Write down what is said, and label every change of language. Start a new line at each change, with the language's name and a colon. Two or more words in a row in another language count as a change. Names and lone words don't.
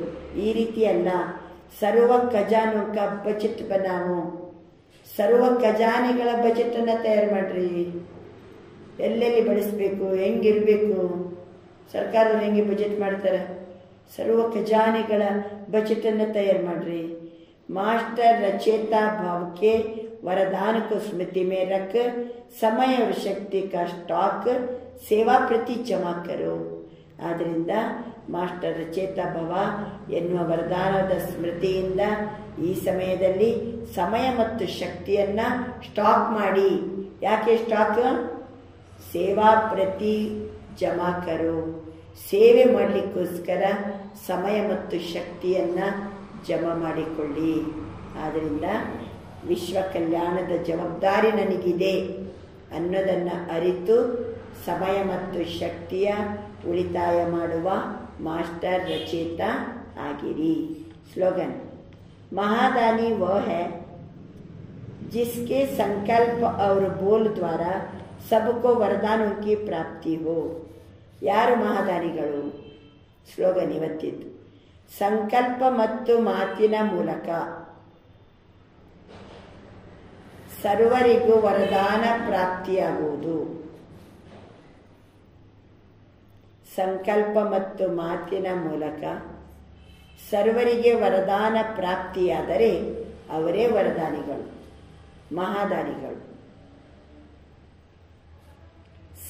Kannada: ಈ ರೀತಿ ಅಲ್ಲ.
Hindi: सर्व खज़ानों का बजट बनाओ.
Kannada: ಸರ್ವ ಖಜಾನೆಗಳ ಬಜೆಟನ್ನು ತಯಾರು ಮಾಡ್ರಿ. ಎಲ್ಲೆಲ್ಲಿ ಬಳಸಬೇಕು, ಹೆಂಗಿರಬೇಕು, ಸರ್ಕಾರದವ್ರು ಹೆಂಗೆ ಬಜೆಟ್ ಮಾಡ್ತಾರೆ, ಸರ್ವ ಖಜಾನೆಗಳ ಬಜೆಟನ್ನು ತಯಾರು ಮಾಡ್ರಿ.
Hindi: मास्टर रचेता भाव के वरदान को स्मृति में रख समय और शक्ति का स्टॉक सेवा प्रति जमा करो.
Kannada: ಆದ್ದರಿಂದ ಮಾಸ್ಟರ್ ರಚೇತಾ ಭವ ಎನ್ನುವ ವರದಾನದ ಸ್ಮೃತಿಯಿಂದ ಈ ಸಮಯದಲ್ಲಿ ಸಮಯ ಮತ್ತು ಶಕ್ತಿಯನ್ನು ಸ್ಟಾಕ್ ಮಾಡಿ. ಯಾಕೆ ಸ್ಟಾಕ್?
Hindi: सेवा प्रति जमा करो.
Kannada: ಸೇವೆ ಮಾಡಲಿಕ್ಕೋಸ್ಕರ ಸಮಯ ಮತ್ತು ಶಕ್ತಿಯನ್ನು ಜಮಾ ಮಾಡಿಕೊಳ್ಳಿ. ಆದ್ದರಿಂದ ವಿಶ್ವ ಕಲ್ಯಾಣದ ಜವಾಬ್ದಾರಿ ನನಗಿದೆ ಅನ್ನೋದನ್ನು ಅರಿತು ಸಮಯ ಮತ್ತು ಶಕ್ತಿಯ ಉಳಿತಾಯ ಮಾಡುವ ಮಾಸ್ಟರ್ ರಚೇತಾ ಆಗಿರಿ. ಸ್ಲೋಗನ್.
Hindi: महादानी वह है जिसके संकल्प और बोल द्वारा सबको वरदानों की प्राप्ति हो.
Kannada: ಯಾರು ಮಹಾದಾನಿಗಳು? ಸ್ಲೋಗನ್ ಇವತ್ತಿದ್ದು. ಸಂಕಲ್ಪ ಮತ್ತು ಮಾತಿನ ಮೂಲಕ ಸರ್ವರಿಗೂ ವರದಾನ ಪ್ರಾಪ್ತಿಯಾಗುವುದು. ಸಂಕಲ್ಪ ಮತ್ತು ಮಾತಿನ ಮೂಲಕ ಸರ್ವರಿಗೆ ವರದಾನ ಪ್ರಾಪ್ತಿಯಾದರೆ ಅವರೇ ವರದಾನಿಗಳು, ಮಹಾದಾನಿಗಳು.